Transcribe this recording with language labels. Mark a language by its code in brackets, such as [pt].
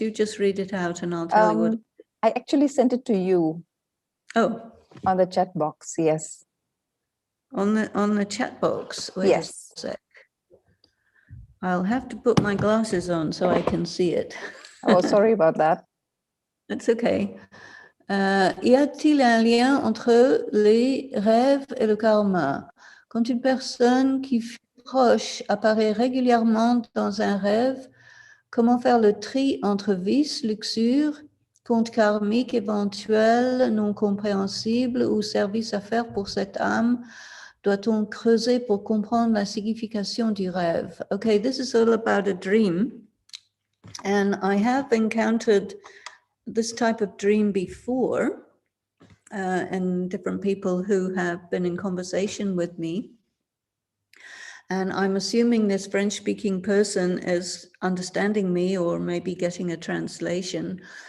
[en] You just read it out and I'll tell you what. I actually sent it to you. Oh. On the chat box, yes. On the chat box. Wait yes. a sec. I'll have to put my glasses on so I can see it. Oh, sorry about that. That's okay. [fr] Y a-t-il un lien entre les rêves et le karma? Quand une personne qui fut proche apparaît régulièrement dans un rêve, comment faire le tri entre vice, luxure, compte karmique éventuel, non compréhensible ou service à faire pour cette âme? Doit-on creuser pour comprendre la signification du rêve? [en] Okay, this is all about a dream. And I have encountered this type of dream before, and different people who have been in conversation with me. And I'm assuming this French-speaking person is understanding me, or maybe getting a translation.